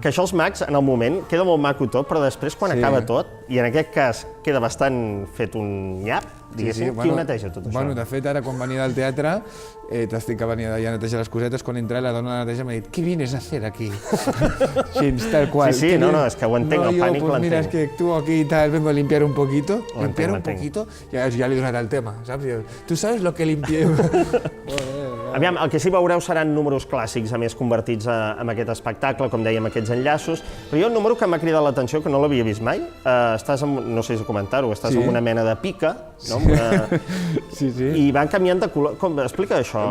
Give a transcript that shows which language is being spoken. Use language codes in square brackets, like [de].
[ca] Que això els mags, en el moment, queda molt maco tot, però després, quan acaba tot, i en aquest cas queda bastant fet un nyap, diguéssim, qui ho neteja tot això? Bueno, de fet, ara quan venia del teatre, t'estic que venia d'allà a netejar les cosetes, quan entra la dona de neteja m'ha dit, [es] ¿qué vienes a hacer aquí? [ca] Així, tal qual. Sí, no, és que ho entenc, el pànic l'entenc. [es] Mira, es que tú aquí y tal, vengo a limpiar un poquito, [ca] ja li he donat el tema, saps? [es] Tu sabes lo que limpié? [ca] Aviam, el que sí veureu seran números clàssics, a més convertits en aquest espectacle, com dèiem, aquests enllaços, però hi ha un número que m'ha cridat l'atenció, que no l'havia vist mai, no sé si comentar-ho, estàs en una mena de pica, no? Sí. I van canviant de color. Explica això.